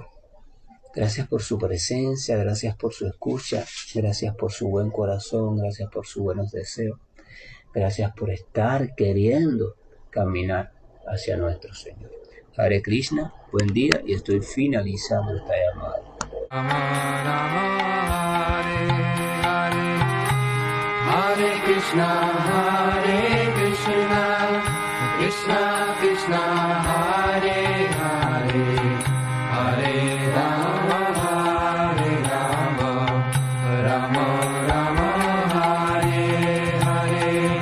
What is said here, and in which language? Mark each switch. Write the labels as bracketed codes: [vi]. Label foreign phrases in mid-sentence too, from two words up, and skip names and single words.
[es] Gracias por su presencia, gracias por su escucha, gracias por su buen corazón, gracias por sus buenos deseos, gracias por estar queriendo caminar hacia nuestro Señor. [sa] हरे कृष्ण, [es] buen día, y estoy finalizando esta llamada. [sa] हरे कृष्ण, कृष्ण कृष्ण, हरे हरे, हरे राम, राम राम, हरे हरे.